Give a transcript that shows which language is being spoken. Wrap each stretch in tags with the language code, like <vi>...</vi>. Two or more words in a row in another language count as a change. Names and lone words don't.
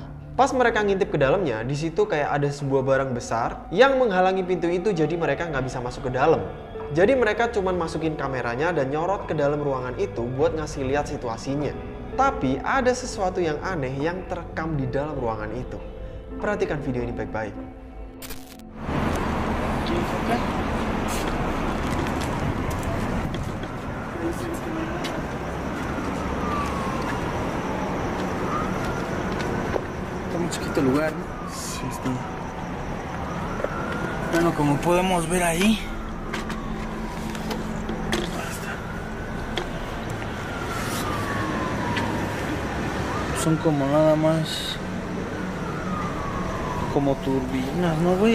<id>Pas mereka ngintip ke dalamnya, di situ kayak ada sebuah barang besar yang menghalangi pintu itu, jadi mereka nggak bisa masuk ke dalam. Jadi mereka cuman masukin kameranya dan nyorot ke dalam ruangan itu buat ngasih lihat situasinya. Tapi ada sesuatu yang aneh yang terekam di dalam ruangan itu. Perhatikan video ini baik-baik.</id> <es>Muy chiquito lugar, ¿no? Sí, está. Bueno, como podemos ver ahí, son como nada más como turbinas, ¿no, güey?</es>